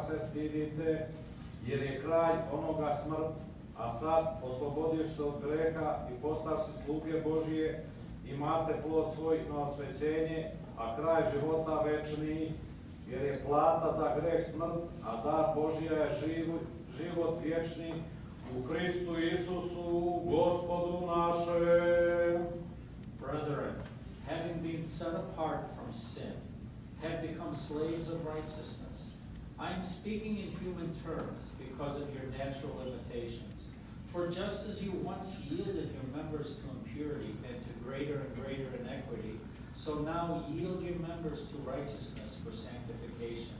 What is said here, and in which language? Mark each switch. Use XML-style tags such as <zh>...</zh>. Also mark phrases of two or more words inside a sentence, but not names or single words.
<sr>se stidite, jer je kraj onoga smrt, a sad oslobodiš se od greha i postavši sluge Božije, imate plod svoj na osvećenje, a kraj života večni, jer je plata za greh smrt, a dar Božija je život vječni u Hristu Isusu, Gospodu našem.</sr> <en>Brethren, having been set apart from sin, have become slaves of righteousness. I am speaking in human terms because of your natural limitations. For just as you once yielded your members to impurity and to greater and greater iniquity, so now yield your members to righteousness for sanctification.</en>